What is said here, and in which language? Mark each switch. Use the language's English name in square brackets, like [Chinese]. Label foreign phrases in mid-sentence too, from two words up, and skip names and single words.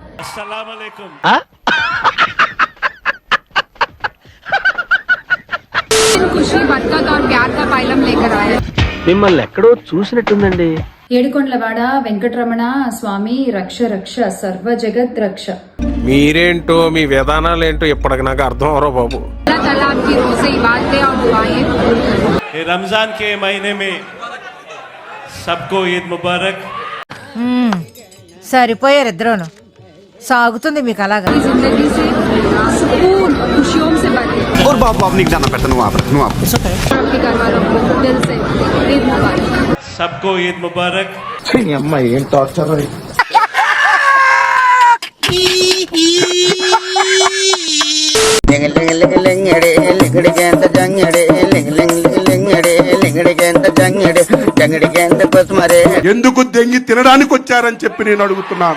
[Telugu] మిమ్మల్ని ఎక్కడో చూసినట్టుందండి. ఏడుకొండలవాడ వెంకటరమణ స్వామి రక్ష రక్ష సర్వ జగత్ రక్ష. మీరేంటో మీ విధానాలేంటో ఇప్పటికి నాకు అర్థం అవరో బాబు. [Hindi] रमजान के महीने में सबको ईद मुबारक. [Telugu] సరిపోయారు ఇద్దరును. సాగుతుంది మీకు అలాగా. [Hindi] सबको ईद मुबारक. [Telugu] ఏం టార్చర్. ఎందుకు దెంగి తినడానికి వచ్చారని చెప్పి నేను అడుగుతున్నాను.